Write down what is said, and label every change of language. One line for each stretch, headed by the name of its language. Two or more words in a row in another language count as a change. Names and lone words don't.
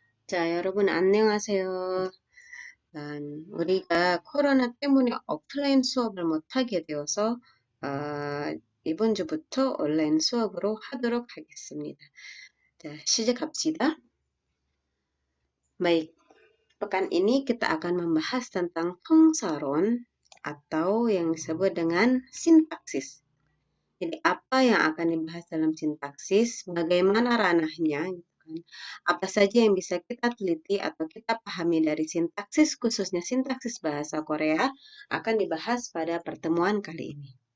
Korean: 자, 여러분 안녕하세요. 우리가 코로나 때문에 오프라인 수업을 못하게 되어서 이번 주부터 온라인 수업으로 하도록 하겠습니다. 자, 시작합시다.
Indonesian: Baik, pekan ini kita akan membahas tentang pengsaron atau yang disebut dengan sintaksis. Jadi apa yang akan dibahas dalam sintaksis, bagaimana ranahnya, gitu kan. Apa saja yang bisa kita teliti atau kita pahami dari sintaksis, khususnya sintaksis bahasa Korea, akan dibahas pada pertemuan kali ini.